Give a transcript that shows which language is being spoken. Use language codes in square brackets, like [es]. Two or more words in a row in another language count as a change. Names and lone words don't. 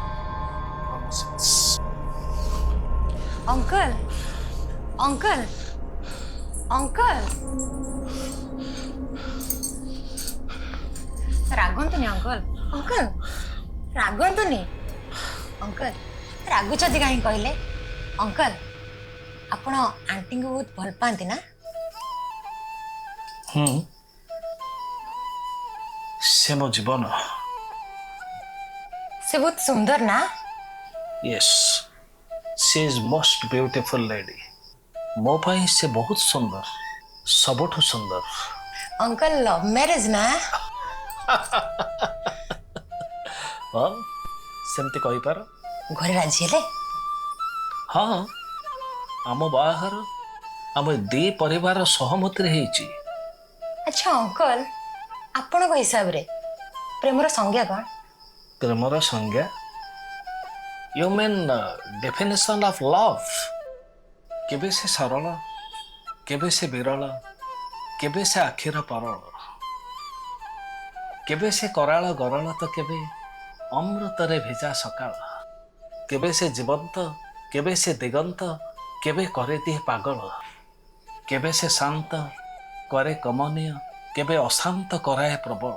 [or] ଅଙ୍କଲ ଅଙ୍କଲ ଅଙ୍କଲ ରାଗନ୍ତୁନି ଅଙ୍କଲ, ଅଙ୍କଲ ରାଗନ୍ତୁନି ଅଙ୍କଲ। ରାଗୁଛନ୍ତି କାହିଁ କହିଲେ? ଅଙ୍କଲ ଆପଣ ଆଣ୍ଟିଙ୍କୁ ବହୁତ ଭଲ ପାଆନ୍ତି ନା? ସେ ମୋ ଜୀବନ। ସେ ବହୁତ ସୁନ୍ଦର ନା? [en] Yes, she is most beautiful lady. [or] ମୋ ପାଇଁ ସେ ବହୁତ ସୁନ୍ଦର, ସବୁଠୁ ସୁନ୍ଦର। ଅଙ୍କଲ [en] love marriage [or] ନା? ହଁ, ସେମିତି କହିପାର। ଘରେ ରାଜି ହେଲେ? ହଁ, ଆମ ବାହାଘର ଆମ ଦି ପରିବାର ସହମତିରେ ହେଇଛି। ଆଚ୍ଛା ଅଙ୍କଲ, ଆପଣଙ୍କ ହିସାବରେ ପ୍ରେମର ସଂଜ୍ଞା କ'ଣ? ପ୍ରେମର ସଂଜ୍ଞା? [en] You mean definition of love? [or] କେବେ ସେ ସରଳ, କେବେ ସେ ବିରଳ, କେବେ ସେ ଆଖିର ପରଳ, କେବେ ସେ କରାଳ ଗରଳ ତ କେବେ ଅମୃତରେ ଭିଜା ସକାଳ, କେବେ ସେ ଜୀବନ୍ତ, କେବେ ସେ ଦିଗନ୍ତ, କେବେ କରିଦିଏ ପାଗଳ, କେବେ ସେ ଶାନ୍ତ କରେ କମନୀୟ, କେବେ ଅଶାନ୍ତ କରାଏ ପ୍ରବଳ।